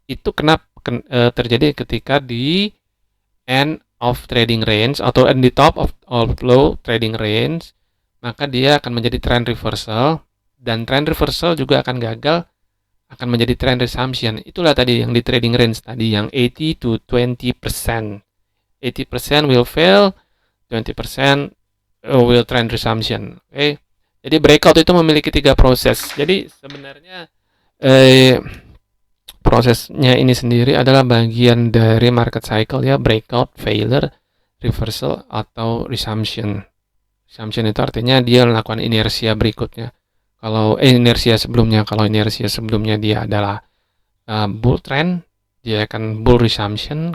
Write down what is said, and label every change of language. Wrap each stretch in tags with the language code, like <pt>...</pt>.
<id>Itu kenapa terjadi ketika di</id> <en>end of trading range</en> <id>atau</id> <en>in the top of low trading range,</en> <id>maka dia akan menjadi trend reversal. Dan trend reversal juga akan gagal, akan menjadi trend resumption. Itulah tadi yang di trading range tadi, yang 80 to 20%.</id> <en>80% will fail, 20% will trend resumption.</en> <id>Oke. Jadi breakout itu memiliki 3 proses. Jadi sebenarnya prosesnya ini sendiri adalah bagian dari market cycle ya, breakout, failure, reversal, atau resumption. Resumption itu artinya dia melakukan inersia berikutnya. Kalau inersia sebelumnya dia adalah bull trend, dia akan bull resumption.</id>